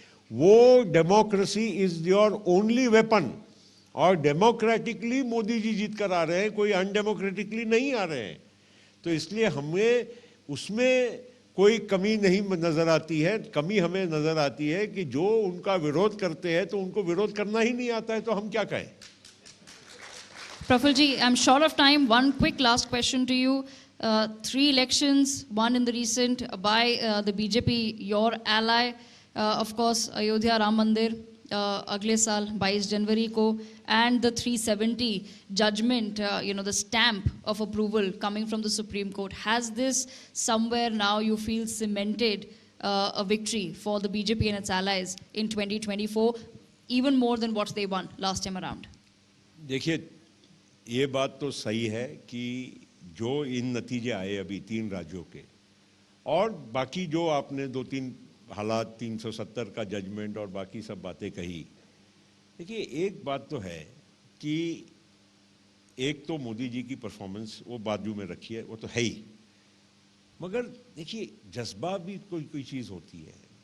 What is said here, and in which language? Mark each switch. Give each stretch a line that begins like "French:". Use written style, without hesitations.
Hindi: वो
English: democracy is your only weapon,
Hindi: और democratically Modi ji जीत कर आ रहे हैं, कोई अनडेमोक्रेटिकली नहीं आ रहे हैं। तो इसलिए हमें उसमें कोई कमी नहीं नजर आती है। कमी हमें नजर आती है कि जो उनका विरोध करते हैं तो उनको विरोध करना ही नहीं आता है, तो हम क्या कहें।
English: Praful ji, I'm short of time. One quick last question to you. 3 elections, one in the recent by the BJP, your ally, of course, Ayodhya Ram Mandir,
Hindi: अगले साल 22 जनवरी को,
English: and the 370 judgment, the stamp of approval coming from the Supreme Court. Has this somewhere now you feel cemented a victory for the BJP and its allies in 2024, even more than what they won last time around?
Hindi: देखिए, ये बात तो सही है कि जो इन नतीजे आए अभी 3 राज्यों के, और बाकी जो आपने 2-3 हालात, 370 का जजमेंट और बाकी सब बातें कही। देखिए, एक बात तो है कि एक तो मोदी जी की परफॉर्मेंस वो बाजू में रखी है, वो तो है ही, मगर देखिए जज्बा भी कोई चीज़ होती है।